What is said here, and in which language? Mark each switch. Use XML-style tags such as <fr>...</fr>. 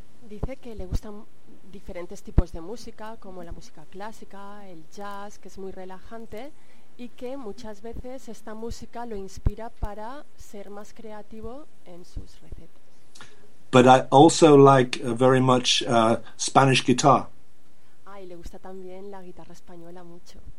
<es>Dice que le gustan diferentes tipos de música, como la música clásica, el jazz, que es muy relajante, y que muchas veces esta música lo inspira para ser más creativo en sus recetas.</es> <en>But I also like very much Spanish guitar.</en> <es>Y le gusta también la guitarra española mucho.</es>